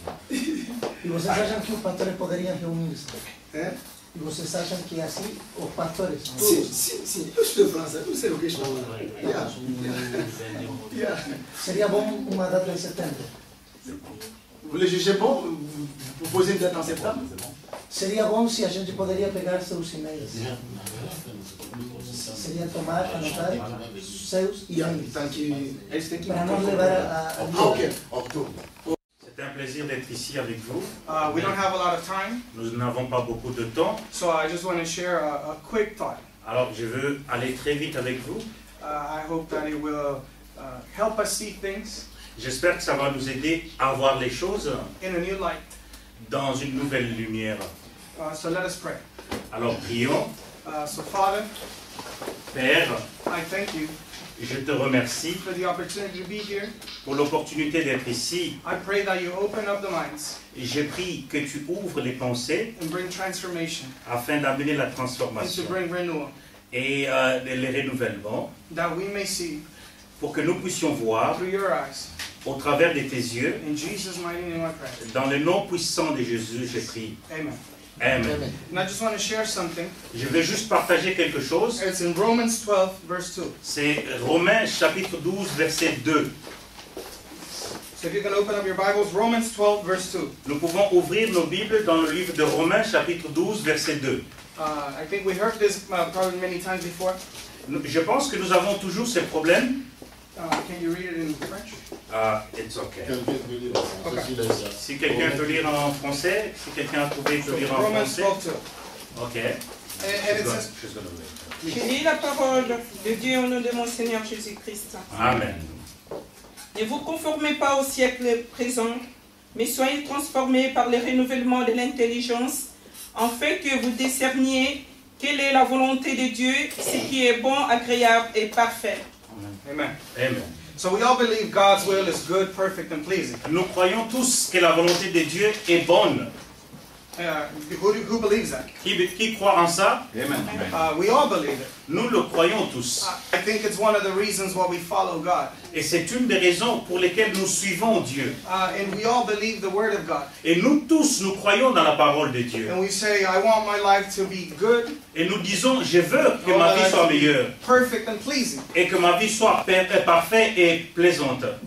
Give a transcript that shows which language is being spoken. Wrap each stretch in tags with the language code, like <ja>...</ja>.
<pt>E vocês acham que os pastores poderiam reunir-se? É? E vocês acham que assim os pastores? Sim. Eu estou em França, eu sei o que estou falando. Seria bom uma data em setembro.</pt> <fr>Vous le jugez bon? Vous proposez une date en septembre?</fr> <pt>Seria bom se a gente poderia pegar seus e-mails. Seria tomar, anotar seus e-mails. Para nós levar a</pt> <fr>C'est un plaisir d'être ici avec vous.</fr> <en>We don't have a lot of time,</en> <fr>Nous n'avons pas beaucoup de temps.</fr> <en>so I just want to share a quick thought.</en> <fr>Alors je veux aller très vite avec vous.</fr> <en>I hope that it will help us see things</en> <fr>J'espère que ça va nous aider à voir les choses</fr> <en>in a new light.</en> <fr>dans une nouvelle lumière.</fr> <en>So let us pray.</en> <fr>Alors prions.</fr> <en>So Father,</en> <fr>Père,</fr> <en>I thank you</en> <fr>je te remercie</fr> <en>for the opportunity to be here.</en> <fr>pour l'opportunité d'être ici.</fr> <en>I pray that you open up the minds</en> <fr>Et j'ai pris que tu ouvres les pensées</fr> <en>and bring transformation</en> <fr>afin d'amener la</fr> <en>and to</en> <fr>transformation</fr> <en>bring renewal,</en> <fr>et les renouvellements</fr> <en>that we may see</en> <fr>pour que nous puissions voir</fr> <en>through your eyes.</en> <fr>au travers de tes yeux.</fr> <en>In Jesus' mighty name I pray.</en> <fr>Dans le nom puissant de Jésus, j'ai prié. Amen. Amen.</fr> <en>And I just want to share something.</en> <fr>Je vais juste partager quelque chose.</fr> <en>It's in Romans 12, verse 2.</en> <fr>C'est Romains chapitre 12, verset 2.</fr> <en>So if you can open up your Bibles, Romans 12, verse 2.</en> <fr>Nous pouvons ouvrir nos Bibles dans le livre de Romains chapitre 12, verset 2.</fr> <en>I think we heard this probably many times before.</en> <fr>Je pense que nous avons toujours ces problèmes.</fr> <en>Can you read it in French? It's okay. Okay.</en> <fr>Si quelqu'un peut lire en français, si quelqu'un a trouvé peut lire en</fr> <en>Romans</en> <fr>français. 12, 2. Ok.</fr> <en>And it says,</en> <fr>Je lis la parole de Dieu au nom de mon Seigneur Jésus-Christ. Amen. Ne vous conformez pas au siècle présent, mais soyez transformés par le renouvellement de l'intelligence, afin que vous discerniez quelle est la volonté de Dieu, ce qui est bon, agréable et parfait. Amen. Amen.</fr> <en>So we all believe God's will is good, perfect, and pleasing.</en> <fr>Nous croyons tous que la volonté de Dieu est bonne.</fr> <en>Who believes that?</en> <fr>Qui croit en ça? Amen.</fr> <en>We all believe it.</en> <fr>Nous le croyons tous.</fr> <en>I think it's one of the reasons why we follow God.</en> <fr>Et c'est une des raisons pour lesquelles nous suivons Dieu.</fr> <en>And we all believe the Word of God.</en> <fr>Et nous tous, nous croyons dans la parole de Dieu.</fr> <en>And we say, I want my life to be good,</en> <fr>Et nous disons, je veux que ma vie soit meilleure.</fr> <en>perfect, and pleasing.</en> <fr>Et que ma vie soit parfaite et plaisante.</fr>